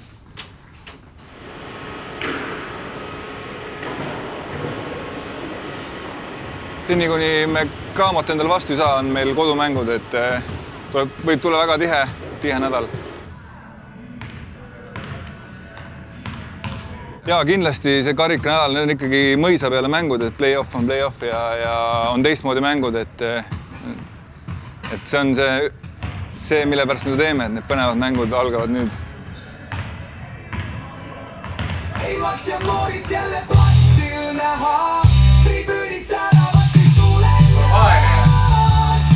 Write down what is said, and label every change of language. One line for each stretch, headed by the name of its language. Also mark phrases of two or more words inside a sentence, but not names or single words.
Estonian: Seni, kuni me Graamot endale vastu ei saa, on meil kodumängud, et võib tulla väga tihe nädal. Ja kindlasti see karika nädal, need on ikkagi mõisa peale mängud, et play-off on play-off ja on teistmoodi mängud, et see on see, mille pärast me teeme, et need põnevad mängud algavad nüüd. Eivaks ja moorid jälle platsil näha, tribüünid säravad kõik tulemas.